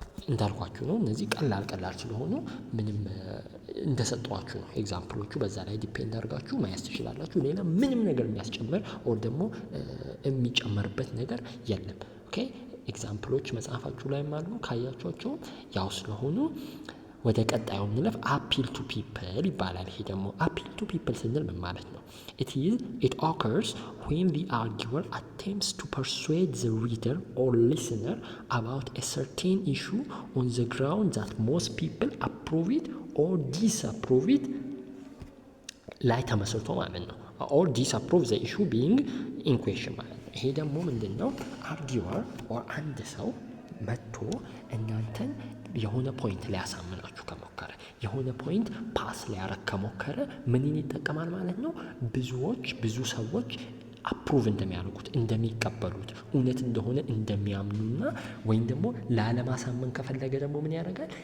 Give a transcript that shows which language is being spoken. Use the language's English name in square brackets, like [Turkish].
[Amharic] እንዳልኳችሁ ነው እነዚህ ቀላል ስለሆኑ ምንም እንደሰጠዋችሁ ነው ኤግዛምፕሎቹ። በዛ ላይ ዲፔንድ አድርጋችሁ ማየት ትችላላችሁ። ሌላ ምንም ነገር የሚያስጨምር ኦር ደግሞ የሚጨመርበት ነገር የለም። ኦኬ ኤግዛምፕሎች መጽሐፋችሁ ላይም አሉ ካያችኋቸው ያው ስለሆኑ ወደ ቀጣዩ እንለፍ። አፒል ቱ ፒፕል ይባላል። ይሄ ደግሞ አፒል ቱ ፒፕል ስንል ምን ማለት ነው? [English] it occurs when the arguer attempts to persuade the reader or listener about a certain issue on the ground that most people approve it or disapprove it [Amharic] ላይ ተመስርቶ ማለት ነው። [English] or disapprove the issue being in question [Amharic] ማለት ነው። ይሄ ደግሞ ምንድን ነው? አርጊወር ኦር አንድ ሰው መጥቶ እናንተን የሆነ ፖይንት ሊያሳምናችሁ ከሞከረ የሆነ ፖይንት ፓስ ሊያረግ ከሞከረ ምንን ይጠቀማል ማለት ነው? ብዙ ሰዎች አፕሩቭ እንደሚያደርጉት እንደሚቀበሉት እውነት እንደሆነ እንደሚያምኑና ወይም ደግሞ ላለማሳመን ከፈለገ ደግሞ ምን ያደርጋል?